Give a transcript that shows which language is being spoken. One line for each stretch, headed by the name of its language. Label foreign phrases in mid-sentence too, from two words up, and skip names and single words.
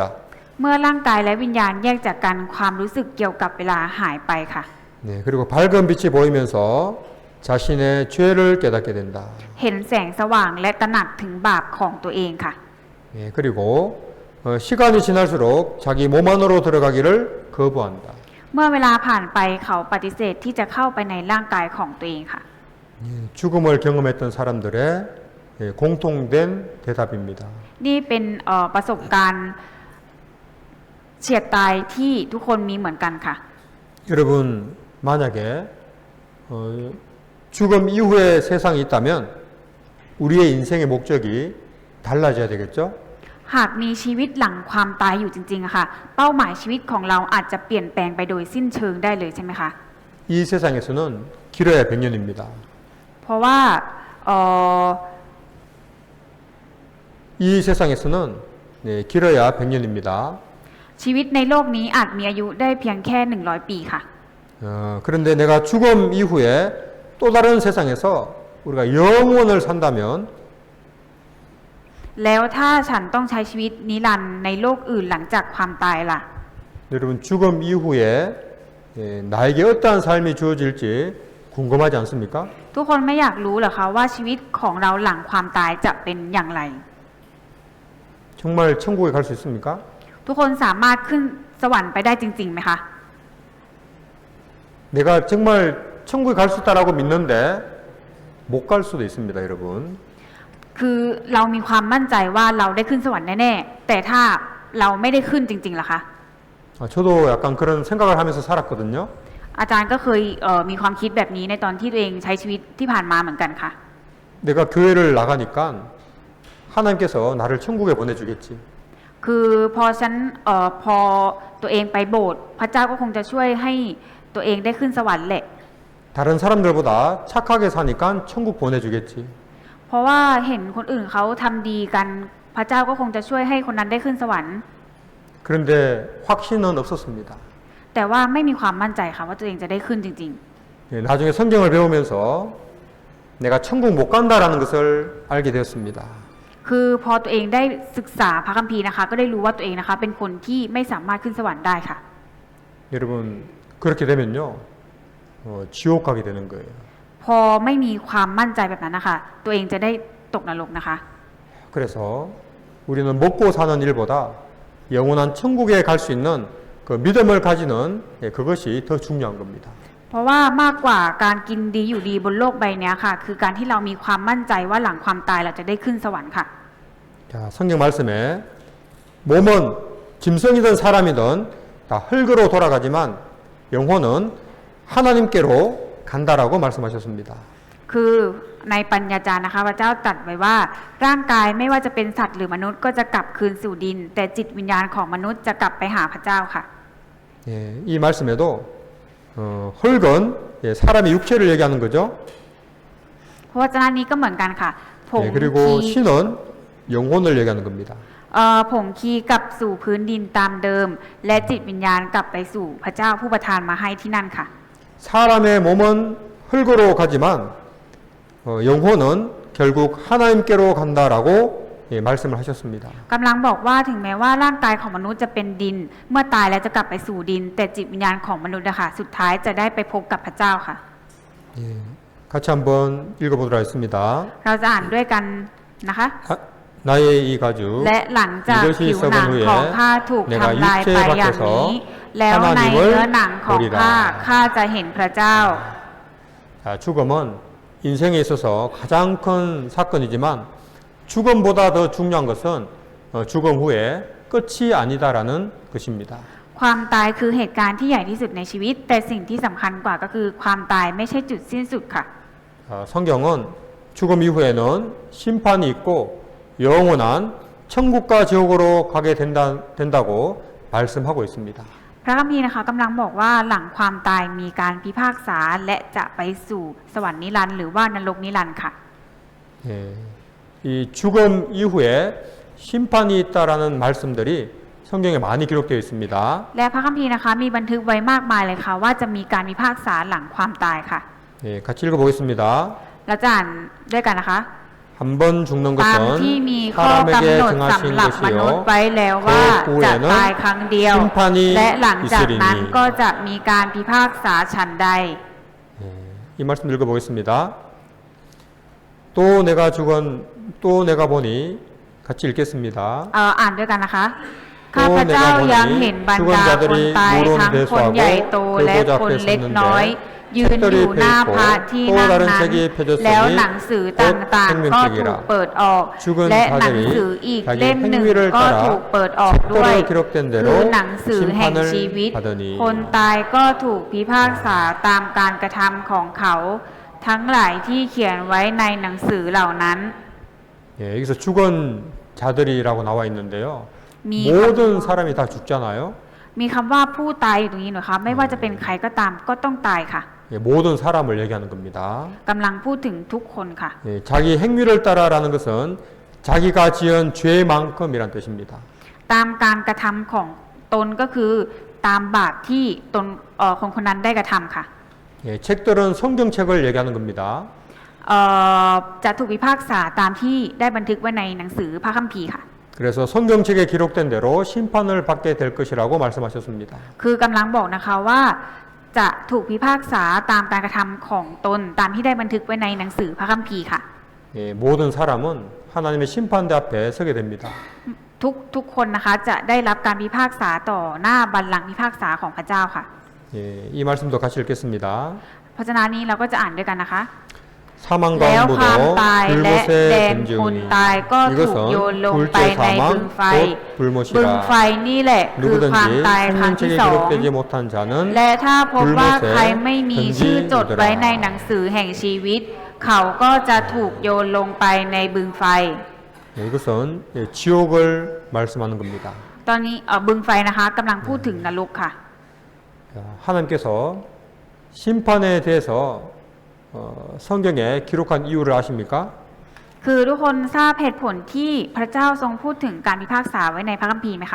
Thai: เมื่อร่างกายและวิญญาณแยกจากกันความรู้สึกเกี่ยวกับเวลาหายไปค่ะ
Korean: 네, 그리고 밝은 빛이 보이면서 자신의 죄를 깨닫게 된다.
Thai: เห็นแสงสว่างและตระหนักถึงบาปของตัวเองค่ะ
Korean: 예, 그리고 시간이 지날수록 자기 몸 안으로 들어가기를 거부한다.
Thai: เมื่อเวลาผ่านไปเขาปฏิเสธที่จะเข้าไปในร่างกายของตัวเองค่ะ
Korean: 예, 죽음을 경험했던 사람들의 예, 공통된 대답입니다.
Thai: นี่เป็นประสบการณ์เฉียดตายที่ทุกคนมีเหมือนกันค่ะ
Korean: 여러분 만약에 죽음 이후에 세상이 있다면 우리의 인생의 목적이 달라져야 되겠죠?
Thai: หากมีชีวิตหลังความตายอยู่จริงๆอะค่ะ เป้าหมายชีวิตของเราอาจจะเปลี่ยนแปลงไปโดยสิ้นเชิงได้เลยใช่ไหมคะ
Korean: 이 세상에서는 길어야 100년입니다.
Thai: เพราะว่า
Korean: 이 세상에서는 네, 길어야 100년입니다.
Thai: ชีวิตในโลกนี้อาจมีอายุได้เพียงแค่100 ปีค่ะ
Korean: 그런데 내가 죽음 이후에 또 다른 세상에서 우리가 영원을 산다면
Thai: แล้วถ้าฉันต้องใช้ชีวิตนิรันดร์ในโลกอื่นหลังจากความตายล่ะ
Korean: 여러분 죽음 이후에 나에게 어떠한 삶이 주어질지 궁금하지 않습니까?
Thai: ทุกคนไม่อยากรู้เหรอคะว่าชีวิตของเราหลังความตายจะเป็นอย่างไร
Korean: 정말 천국에 갈 수 있습니까?
Thai: ทุกคนสามารถขึ้นสวรรค์ไปได้จริงๆไหมคะ
Korean: 내가 정말 천국에 갈 수 있다라고 믿는데 못 갈 수도 있습니다, 여러분.
Thai: คือเรามีความมั่นใจว่าเราได้ขึ้นสวรรค์แน่ๆแต่ถ้าเราไม่ได้ขึ้นจริงๆล่ะคะ
Korean: 저도 약간 그런 생각을 하면서 살았거든요.
Thai: อาจารย์ก็เคยมีความคิดแบบนี้ในตอนที่ตัวเองใช้ชีวิตที่ผ่านมาเหมือนกันค่ะ
Korean: 내가 교회를 나가니까 하나님께서 나를 천국에 보내주겠지.
Thai: คือพอตัวเองไปโบสถ์พระเจ้าก็คงจะช่วยให้ตัวเองได้ขึ้นสวรรค์แหละ
Korean: 다른 사람들보다 착하게 사니까 천국 보내주겠지.
Thai: เพราะว่าเห็นคนอื่นเขาทำดีกันพระเจ้าก็คงจะช่วยให้คนนั้นได้ขึ้นสวรรค์
Korean: 그런데 확신은 없었습니다.
Thai: แต่ว่าไม่มีความมั่นใจค่ะว่าตัวเองจะได้ขึ้นจริง
Korean: 나중에 성경을 배우면서 내가 천국 못 간다라는 것을 알게 되었습니다.
Thai: ๆ คือพอตัวเองได้ศึกษาพระคัมภีร์นะคะก็ได้รู้ว่าตัวเองนะคะเป็นคนที่ไม่สามารถขึ้นสวรรค์ได้ค่ะ
Korean: 여러분 그렇게 되면요 지옥 가게 되는 거예요.
Thai: พอไม่มีความมั่นใจแบบนั้นนะคะตัวเองจะได้ตกนรกนะคะ
Korean: 그래서 우리는 먹고 사는 일보다 영원한 천국에 갈 수 있는 그 믿음을 가지는 그것이 더 중요한 겁니다.
Thai: เพราะว่ามากกว่าการกินดีอยู่ดีบนโลกใบนี้ค่ะคือการที่เรามีความมั่นใจว่าหลังความตายเราจะได้ขึ้นสวรรค์ค่ะ
Korean: 자, 성경 말씀에 몸은 짐승이든 사람이든 다 흙으로 돌아가지만 영혼은 하나님께로 간다라고 말씀하셨습니다.
Thai: คือในปัญญาจารย์นะคะพระเจ้าตรัสไว้ว่าร่างกายไม่ว่าจะเป็นสัตว์หรือมนุษย์ก็จะกลับคืนสู่ดิน แต่จิตวิญญาณของมนุษย์จะกลับไปหาพระเจ้าค่ะ
Korean: 예, 이 말씀에도 흙은 예, 사람의 육체를 얘기하는 거죠.
Thai: เพราะวจนะนี้ก็เหมือนกันค่ะผง
Korean: 예, 그리고
Thai: คี
Korean: 신은 영혼을 얘기하는 겁니다.
Thai: ผงคีกลับสู่พื้นดินตามเดิม และจิตวิญญาณกลับไปสู่พระเจ้าผู้ประทานมาให้ที่นั่นค่ะ
Korean: 사람의 몸은 흙으로 가지만 영혼은 결국 하나님께로 간다라고 예, 말씀을 하셨습니다.
Thai: กำลังบอกว่าถึงแม้ว่าร่างกายของมนุษย์จะเป็นดิน เมื่อตายแล้วจะกลับไปสู่ดิน แต่จิตวิญญาณของมนุษย์นะคะสุดท้ายจะได้ไปพบกับพระเจ้าค่ะ
Korean: 예, 같이 한번 읽어보도록 하겠습니다.
Thai: เราจะอ่านด้วยกันนะคะ
Korean: 나의 이 가죽
Thai: และหลังจาก
Korean: 이것이
Thai: ผิวห
Korean: 썩은
Thai: นังของ
Korean: 후에
Thai: ข้าถูก
Korean: 내가
Thai: ทำลายไป
Korean: 육체
Thai: อย่างนี้
Korean: 밖에서
Thai: แล้วในเนื้อหนังของ
Korean: 하나님을
Thai: ข้า
Korean: 보리라.
Thai: ข้าจะเห็นพระเจ้า
Korean: 자, 죽음은 인생에 있어서 가장 큰 사건이지만 죽음보다 더 중요한 것은 죽음 후에 끝이 아니다라는 것입니다.
Thai: ความตายคือเหตุการณ์ที่ใหญ่ที่สุดในชีวิต แต่สิ่งที่สำคัญกว่าก็คือความตายไม่ใช่จุดสิ้นสุดค่ะ
Korean: 성경은 죽음 이후에는 심판이 있고 영원한 천국과 지옥으로 가게 된다고 말씀하고 있습니다.
Thai: พระคัมภีร์นะคะกำลังบอกว่าหลังความตายมีการพิพากษาและจะไปสู่สวรรค์นิรันดร์หรือว่านรกนิรันดร์ค่ะ
Korean: 예, 이 죽음 이후에 심판이 있다라는 말씀들이 성경에 많이 기록되어 있습니다.
Thai: และพระคัมภีร์นะคะมีบันทึกไว้มากมายเลยค่ะว่าจะมีการพิพากษาหลังความตายค่ะ
Korean: 예, 같이 읽어보겠습니다.
Thai: เราจะอ่านด้วยกันนะคะ
Korean: 한 번 죽는
Thai: ตาม
Korean: 것은
Thai: ที่มีข้อกำ
Korean: 사람에게
Thai: หนด
Korean: 정하신
Thai: สำหรับมนุษย์
Korean: 것이요
Thai: ไว้แล้วว่าจะตายครั้งเดียว
Korean: 심판이
Thai: และหลังจากนั้น
Korean: 있으리니
Thai: ก็จะมีการพิพากษาฉันใด
Korean: 예, 이 말씀 읽어보겠습니다. 또 내가 보니 같이 읽겠습니다.
Thai: อ่านด้วยกันนะคะ ข้าพเจ้ายังเห็นบรรดาคนตายทั้งคนใหญ่โตและคนเล็กน้อย ยืนอยู่หน้าพระที่นั่งนั้นแล้วหนังสือต่างๆก็ถูกเปิดออก และหนังสืออีกเล่มหนึ่งก็ถูกเปิดออกด้วยคือหนังสือแห่งชีวิต คนตายก็ถูกพิพากษาตามการกระทำของเขา ทั้งหลายที่เขียนไว้ในหนังสือเหล่านั้น
Korean: 예, 여기서 죽은 자들이라고 나와 있는데요. 미- 모든 사람이 다 죽잖아요.
Thai: มีคำว่าผู้ตายอยู่ตรงนี้หน่อยคะไม่ว่าจะเป็นใครก็ตามก็ต้องตายค่ะ
Korean: 예, 모든 사람을 얘기하는 겁니다.
Thai: กำลังพูดถึงทุกคนค่ะ
Korean: 예, 자기 행위를 따라라는 것은 자기가 지은 죄만큼이란 뜻입니다.
Thai: ตามการกระทำของตนก็คือตามบาปที่ตนคนคนนั้นได้กระทำค่ะ
Korean: 예, 책들은 성경책을 얘기하는 겁니다.
Thai: จะถูกพิพากษาตามที่ได้บันทึกไว้ในหนังสือพระคัมภีร์ค่ะ
Korean: 그래서 성경책에 기록된 대로 심판을 받게 될 것이라고 말씀하셨습니다.
Thai: คือกำลังบอกนะคะว่าจะถูกพิพากษาตามการกระทำของตนตามที่ได้บันทึกไว้ในหนังสือพระคัมภีร์ค่ะ
Korean: 예, 모든 사람은 하나님의 심판대 앞에 서게 됩니다.
Thai: ทุกคนนะคะจะได้รับการพิพากษาต่อหน้าบัลลังก์พิพากษาของพระเจ้าค่ะ
Korean: 예, 이 말씀도 같이 읽겠습니다.
Thai: เพราะฉะนั้นนี้เราก็จะอ่านด้วยกันนะคะ
Korean: 사망과
Thai: แล้วความ
Korean: 음부도
Thai: ตายและแดน
Korean: 불못에
Thai: คน
Korean: 던지우니
Thai: ตายก็ถูกโยนลงไป
Korean: 이것은
Thai: ใน
Korean: 둘째
Thai: บึง
Korean: 사망
Thai: ไฟ
Korean: 곧
Thai: บึงไฟ
Korean: 불못이라
Thai: นี่แหละคือความ
Korean: 누구든지
Thai: ตายครั้งที่
Korean: 생명책에
Thai: สอง
Korean: 기록되지 못한 자는
Thai: และถ้าพบว่า
Korean: 불못에
Thai: ใครไม่มีชื่อจดไว้ในหนังสือแห่งชีวิต เขาก็จะถูกโยนลงไปในบึงไฟ
Korean: 예, 이것은 예, 지옥을 말씀하는 겁니다.
Thai: ตอนนี้บึงไฟนะคะกำลังพูดถึงนรกค่ะ
Korean: 자, 하나님께서 심판에 대해서 성경에 기록한 이유를 아십니까?
Thai: คือทุกคนทราบเหตุผลที่พระเจ้าทรงพูดถึงการพิพากษาไว้ในพระคัมภีร์ไหมคะ